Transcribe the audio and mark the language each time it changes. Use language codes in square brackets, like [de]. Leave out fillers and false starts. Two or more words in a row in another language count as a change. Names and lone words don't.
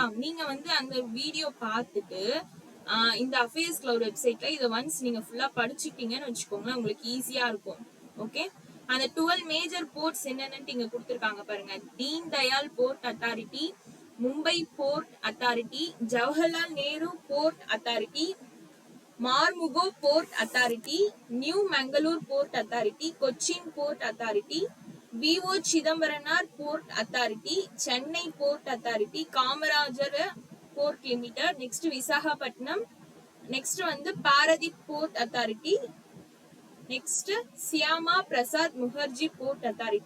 [ta] நீங்க வந்து அந்த வீடியோ பார்த்துட்டு இந்த அஃபேர்ஸ் கிளவுட் வெப்சைட்ல இதை ஒன்ஸ் நீங்க ஃபுல்லா படிச்சுட்டீங்கன்னு வச்சுக்கோங்களேன், உங்களுக்கு ஈஸியா இருக்கும். ஓகே, அந்த [en] 12 major ports [ta] என்னன்னு இங்க கொடுத்திருக்காங்க பாருங்க. தீன் தயாள் போர்ட் அத்தாரிட்டி, மும்பை போர்ட் அத்தாரிட்டி, ஜவஹர்லால் நேரு போர்ட் அத்தாரிட்டி, [en] Marmugo Port Authority, New Mangalore Port Authority, Cochin Port Authority, [ta] விஓ சிதம்பரனார் போர்ட் அத்தாரிட்டி, சென்னை போர்ட் அத்தாரிட்டி, காமராஜர் போர்ட் லிமிடெட், நெக்ஸ்ட் விசாகப்பட்டினம், நெக்ஸ்ட் வந்து பாரதீப் போர்ட் அத்தாரிட்டி, நெக்ஸ்ட் சியாமா பிரசாத் முகர்ஜி போர்ட் அத்தாரிட்டி.